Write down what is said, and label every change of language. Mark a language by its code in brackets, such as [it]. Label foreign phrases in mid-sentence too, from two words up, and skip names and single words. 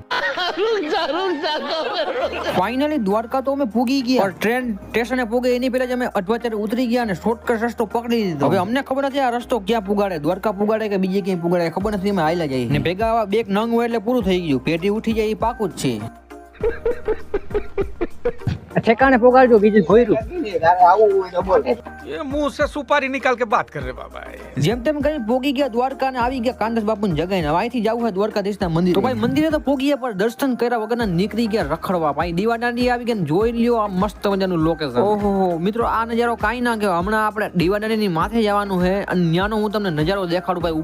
[gu] ફાઇનલી દ્વારકા તો અમે પૂગી ગયા, પણ ટ્રેન સ્ટેશને પૂગે એની પહેલા જ અમે અધવચ્ચે ઉતરી ગયા અને શોર્ટકટ રસ્તો પકડી લીધો. હવે અમને ખબર નથી આ રસ્તો ક્યાં પુગાડે, દ્વારકા પુગાડે કે બીજે ક્યાંય પુગાડે ખબર નથી, અમે હાલ્યા જઈએ ને ભેગા આવા બે નંગ હોય એટલે પૂરું થઈ ગયું. પેટી ઉઠી જાય એ પાકું જ છે. ઠેકાણે પોગાડજો બીજું જોઈરું. [hi] ये मुंह से सुपारी निकाल के बात कर रहे बाबा. [gu] જેમ તેમ કરી પોગી ગયા દ્વારકા ને આવી ગયા કાંદસ બાપુની જગ્યાએ. અહીંથી જવું હોય દ્વારકાધીશના મંદિર. તો ભાઈ મંદિરે તો પોગી ગયા પણ દર્શન કર્યા વગરના નીકળી ગયા રખડવા. ભાઈ દીવા દાંડી આવી ગયા, જોઈ લ્યો આ મસ્ત મજાનું લોકેશન. ઓહો મિત્રો આ નજારો કાંઈ ના કહેવાય. હમણાં આપણે દીવા દાંડીની માથે જવાનું છે અને ત્યાંનો હું તમને નજારો દેખાડું ભાઈ.